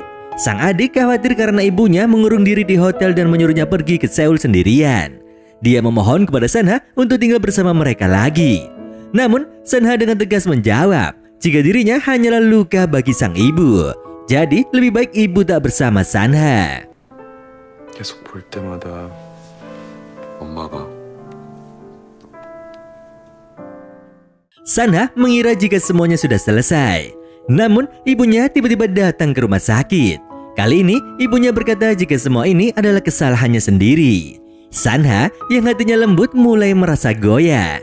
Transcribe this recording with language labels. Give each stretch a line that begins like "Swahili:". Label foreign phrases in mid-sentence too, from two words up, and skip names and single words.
Indonesian: Sang adik khawatir karena ibunya mengurung diri di hotel dan menyuruhnya pergi ke Seoul sendirian. Dia memohon kepada Sanha untuk tinggal bersama mereka lagi. Namun, Sanha dengan tegas menjawab jika dirinya hanyalah luka bagi sang ibu. Jadi, lebih baik ibu tak bersama Sanha.
Korean: 계속 볼 때마다 엄마가
Indonesian: Sanha mengira jika semuanya sudah selesai. Namun, ibunya tiba-tiba datang ke rumah sakit. Kali ini, ibunya berkata jika semua ini adalah kesalahannya sendiri. Sanha yang hatinya lembut mulai merasa goyah.